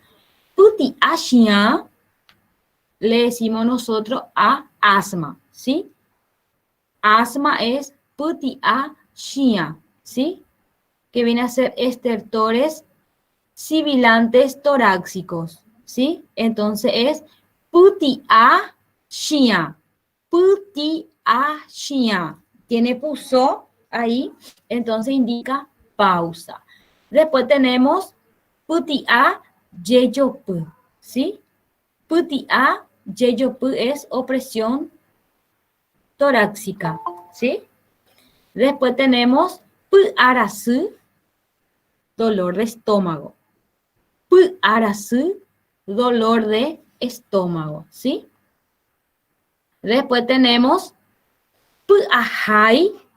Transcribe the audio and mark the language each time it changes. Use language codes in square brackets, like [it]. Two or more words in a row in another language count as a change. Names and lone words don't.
[gn] Puti ashia [es] le decimos nosotros a asma, ¿sí? Asma es [gn] puti ashia, [es] ¿sí? Que viene a ser estertores sibilantes torácicos, ¿sí? Entonces es [gn] puti ashia, puti ashia. [es] Tiene puso ahí, entonces indica pausa. Después tenemos [gn] puti a yeyopu, [es] ¿sí? [gn] Puti a yeyopu [es] es opresión torácica, ¿sí? Después tenemos pu'arasu, dolor de estómago. Pu'arasu, dolor de estómago, ¿sí? Después tenemos pu'ahai.